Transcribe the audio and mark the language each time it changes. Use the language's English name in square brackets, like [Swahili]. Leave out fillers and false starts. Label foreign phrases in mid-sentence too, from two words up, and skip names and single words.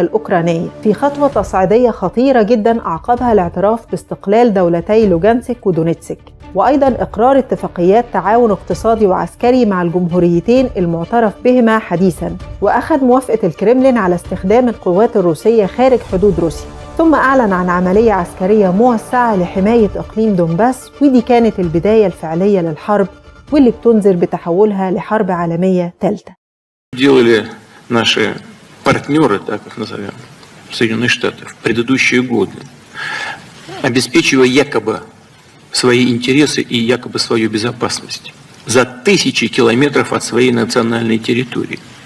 [Arabic] الأوكرانية في خطوة تصعيدية خطيرة جداً أعقبها الاعتراف باستقلال دولتي لوغانسك ودونيتسك، وأيضاً إقرار اتفاقيات تعاون اقتصادي وعسكري مع الجمهوريتين المعترف بهما حديثاً، وأخذ موافقة الكرملين على استخدام القوات الروسية خارج حدود روسيا، ثم أعلن عن عملية عسكرية موسعة لحماية إقليم دونباس، ودي كانت البداية الفعلية للحرب واللي بتنذر بتحولها لحرب عالمية ثالثة. [Russian] Делали наши партнеры, так их назовем, Соединенные Штаты, в предыдущие годы, обеспечивая якобы свои интересы и якобы свою безопасность за тысячи километров от своей национальной территории.